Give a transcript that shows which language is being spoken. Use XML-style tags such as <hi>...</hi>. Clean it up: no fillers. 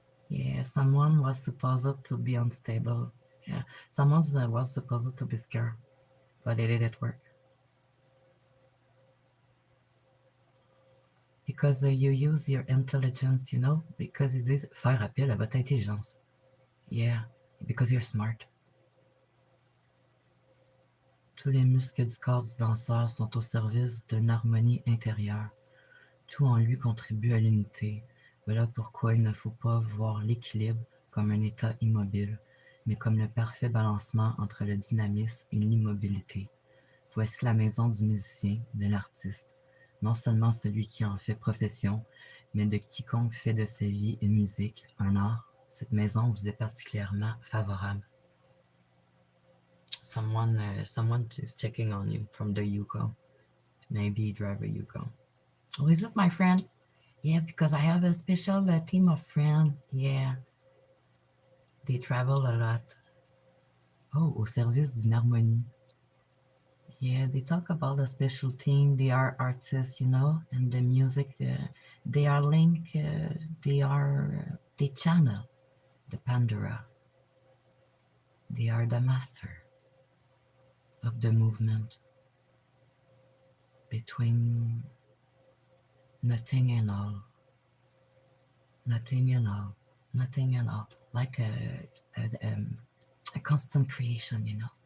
<en>Yeah, someone was supposed to be unstable. Yeah, someone was supposed to be scared, but it didn't work. Because you use your intelligence, you know, because it is</en> <fr>faire appel à votre intelligence.</fr> <en>Yeah, because you're smart.</en> <fr>Tous les muscles du corps du danseur sont au service d'une harmonie intérieure. Tout en lui contribue à l'unité. Voilà pourquoi il ne faut pas voir l'équilibre comme un état immobile, mais comme le parfait balancement entre le dynamisme et l'immobilité. Voici la maison du musicien, de l'artiste, non seulement celui qui en fait profession, mais de quiconque fait de sa vie une musique, un art. Cette maison vous est particulièrement favorable.</fr> <en>Someone is checking on you from the Yukon. Maybe driver Yukon. Oh, is it my friend? Yeah, because I have a special team of friends. Yeah. They travel a lot.</en> <fr>Oh, au service d'une harmonie.</fr> <en>Yeah, they talk about a special team. They are artists, and the music. They are link. They channel the Pandora. They are the master of the movement between nothing and all, nothing and all, nothing and all, like a constant creation.</en>